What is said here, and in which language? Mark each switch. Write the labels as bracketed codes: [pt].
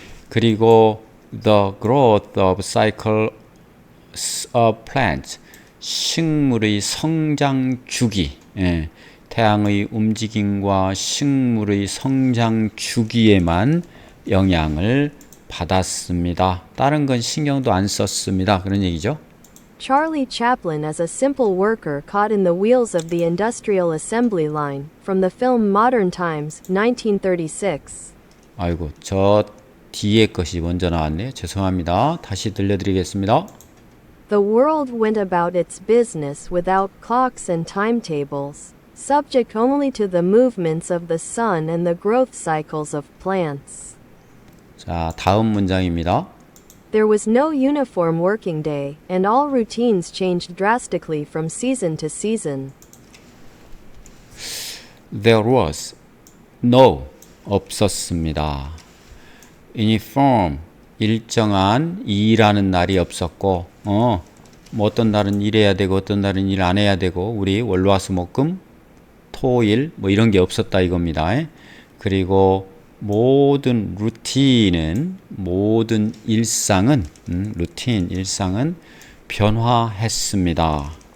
[ko] 그리고 [en] the growth of cycle of plants, [ko] 식물의 성장 주기, 태양의 움직임과 식물의 성장 주기에만 영향을 받았습니다. 다른 건 신경도 안 썼습니다. 그런 얘기죠. [en] Charlie Chaplin as a simple worker caught in the wheels of the industrial assembly line, from the film Modern Times, 1936. [ko] 아이고, 저 뒤에 것이 먼저 나왔네요. 죄송합니다. 다시 들려드리겠습니다. [en] The world went about its business without clocks and timetables, subject only to the movements of the sun and the growth cycles of plants. [ko] 자, 다음 문장입니다. [en] There was no uniform working day, and all routines changed drastically from season to season. There was no [ko] 없었습니다. Uniform 일정한 일하는 날이 없었고 뭐 어떤 날은 일해야 되고 어떤 날은 일 안 해야 되고 우리 월화수목금 토일 뭐 이런 게 없었다 이겁니다. 그리고 모든 루틴은 모든 일상은 루틴 일상은 변화했습니다.